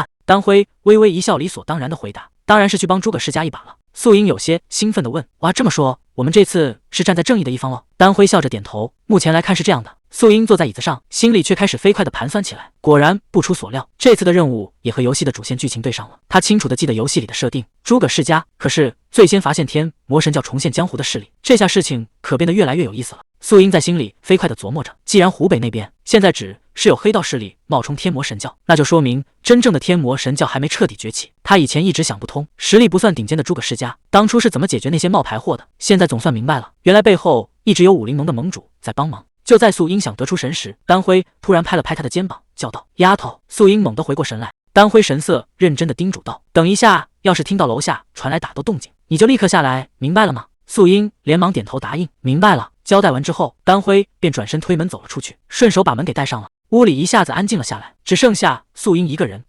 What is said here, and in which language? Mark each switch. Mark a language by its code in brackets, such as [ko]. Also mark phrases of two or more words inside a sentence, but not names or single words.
[zh] 丹輝微微一笑，理所當然地回答：“當然是去幫諸葛氏家一把了。” 素英有些興奮地問：“哇，這麼說，我們這次是站在正義的一方哦？” 丹輝笑着點頭：“目前來看是這樣的。”素英坐在椅子上，心裡卻開始飛快地盤算起來。果然不出所料，這次的任務也和遊戲的主線劇情對上了。他清楚地記得遊戲裡的設定，諸葛氏家可是最先發现天魔神教重現江湖的勢力，這下事情可变得越來越有意思了。素英在心裡飛快地琢磨着，既然湖北那邊現在只是有黑道勢力冒充天魔神教，那就說明真正的天魔神教還没徹底崛起。他以前一直想不通，實力不算頂尖的諸葛氏家當初是怎麼解決那些冒牌貨的，現在總算明白了，原來背後一直有武林盟的盟主在幫忙。就在素英想得出神时，丹輝突然拍了拍他的肩膀，叫道：“丫頭！” 素英猛地回過神來，丹輝神色認真地叮囑道：“等一下，要是聽到樓下傳來打鬥動靜，你就立刻下來，明白了嗎？” 素英連忙點頭答應：“明白了。”交代完之後，丹輝便轉身推門走了出去，順手把門給帶上了。屋裡一下子安靜了下來，只剩下素英一個人。